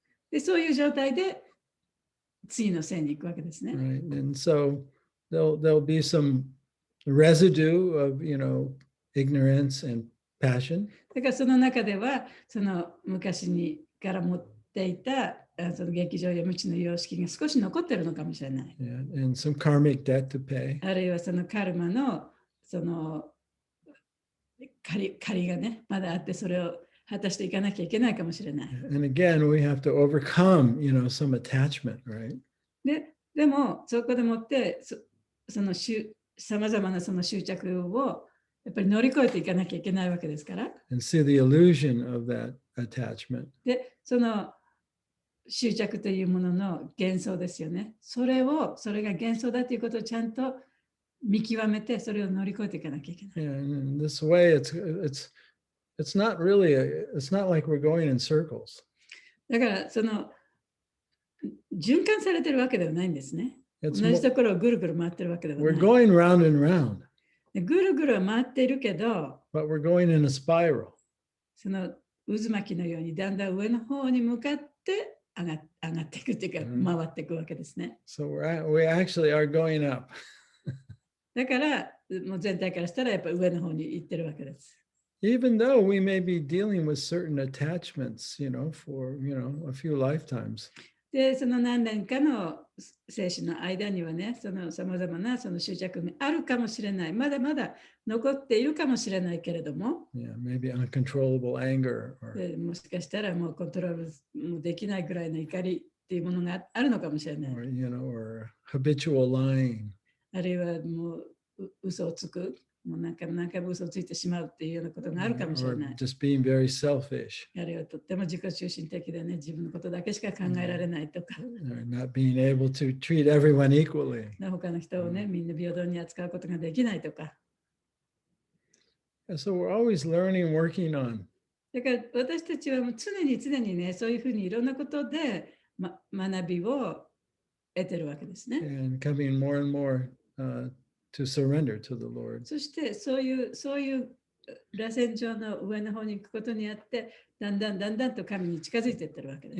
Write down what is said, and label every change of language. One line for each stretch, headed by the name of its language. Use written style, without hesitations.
Japanese: で、そういう状態で次の線に行くわけですね。
English: Right. And so there'll be some residue of, ignorance and passion.
Japanese: だからその中では、その昔にから持っていたその劇場や無知の様式が少し残ってるのかもしれない。
English: Yeah, and some karmic debt to pay.
Japanese: あるいはそのカルマのその借りがね、まだあって、それを果たしていかなきゃいけないかもしれない。
English: And again, we have to overcome, some attachment, right?
Japanese: でも、そこでもって、さまざまなその執着をやっぱり乗り越えていかなきゃいけないわけですから。
English: And see the illusion of that attachment.
Japanese: で、その執着というものの幻想ですよね。それが幻想だということをちゃんと見極めて、それを乗り越えていかなきゃいけない。
English: Yeah, and in this way, it's not really it's not like we're going in circles.
Japanese: だからその循環されてるわけではないんですね。同
English: It's
Japanese: じところをぐるぐる回ってるわけでは
English: we're
Japanese: ない。
English: going round and round,
Japanese: でぐるぐるは回っているけど、
English: but we're going in a spiral.
Japanese: その渦巻きのようにだんだん上の方に向かって上がっていくというか、回っていくわけですね。
English: So we actually are going up.
Japanese: だからもう全体からしたらやっぱり上の方に行ってるわけです。
English: Even though we may be dealing with certain attachments, for, a few lifetimes.
Japanese: で、その何年かの生死の間にはね、そのさまざまなその執着があるかもしれない。まだまだ残っているかもしれないけれども、
English: Yeah, maybe uncontrollable anger
Japanese: でもしかしたらもうコントロールもできないぐらいの怒りっていうものがあるのかもしれない。
English: or habitual lying.
Japanese: あるいはもう嘘をつく、もう何回も嘘をついてしまうっていうようなことがあるかもしれ
English: Or
Japanese: ない。
English: just being very selfish.
Japanese: あるいはとっても自己中心的でね、自分のことだけしか考えられないとか、
English: Or not being able to treat everyone equally.
Japanese: 他の人をね、みんな平等に扱うことができないとか。
English: So we're always learning, working on.
Japanese: だから私たちはもう常にね、そういうふうにいろんなことで、学びを得てるわけですね。
English: And coming more and more to surrender to the Lord.
Japanese: そしてそういう螺旋状の上の方に行くことによって、だんだんと神に近づいていってるわけです。